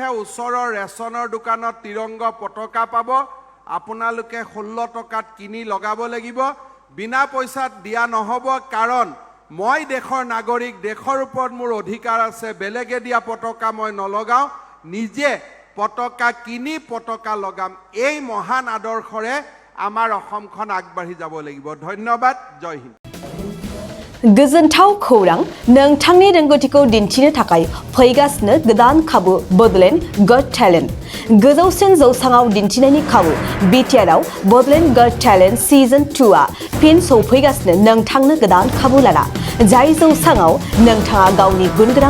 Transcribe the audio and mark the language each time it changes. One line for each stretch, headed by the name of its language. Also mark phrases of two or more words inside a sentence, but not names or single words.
Assamese: ওচৰৰ ৰেচনৰ দোকানত তিৰংগ পতাকা পাব আপোনালোকে 16 টকাত কিনি লগাব লাগিব বিনা পইচাত দিয়া নহব কাৰণ মই দেশৰ নাগৰিক দেশৰ ওপৰত মোৰ অধিকাৰ আছে বেলেগে দিয়া পতাকা মই নলগাও নিজে পতাকা কিনি পতাকা লগাম এই মহান আদৰ্শৰে আমাৰ অসমখন আগবাঢ়ি যাব লাগিব ধন্যবাদ
Hindi: जय हिन्द
Bodo: गोजोनथाव खौरां नोंथांनि रोंगौथिखौ दिन्थिनो थाखाय फैगासिनो गोदान खाबु बडलेण्ड गट टेलेन्ट गोजौसिन जौसाङाव दिन्थिनायनि खाबु बिटिआरआव बडलेण्ड गट टेलेन्ट सिजन 2आ फिन सौफैगासिनो नोंथांनो गोदान खाबु लाना जाय जौसाङाव नोंथाङा गावनि गुनगोनां